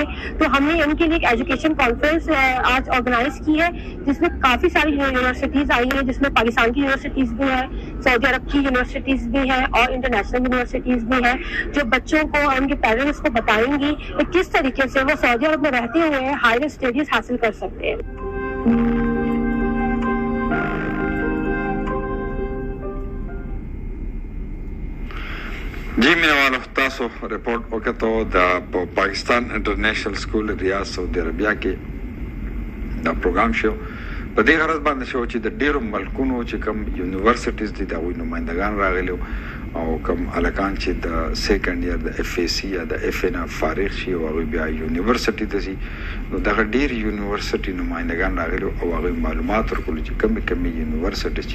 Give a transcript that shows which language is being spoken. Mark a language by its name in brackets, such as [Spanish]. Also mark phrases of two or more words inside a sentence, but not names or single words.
[Urdu] تو ہم نے ان کے لیے ایک [English] education conference [Urdu] آج آرگنائز کی ہے جس میں کافی ساری یونیورسٹیز آئی ہیں، جس میں پاکستان کی یونیورسٹیز بھی ہیں، سعودی عرب کی یونیورسٹیز بھی ہیں اور [English] international universities [Urdu] بھی ہیں، جو بچوں کو اور ان کے پیرنٹس کو بتائیں گی کہ کس طریقے سے وہ سعودی عرب میں رہتے ہوئے [English] higher studies [Urdu] حاصل کر سکتے ہیں. [Pashto] जी مینا والو تاسو رپورټ وکړو د پاکستان انټرنیشنل سکول ریاض سعودي عربیا کې دا پروګرام شو په دې غرض باندې شو چې د ډیرو ملکونو چې کوم یونیورسيټیز دي دا وي نمائندگان راغلي او کوم الکان چې د سیکنډ ایئر د FAC یا د FA نه فارغ شي او بیا یونیورسيټي ته شي نو دا ډیر یونیورسيټي نمائندگان راغلي او هغه معلومات ورکول چې کوم یونیورسيټي چې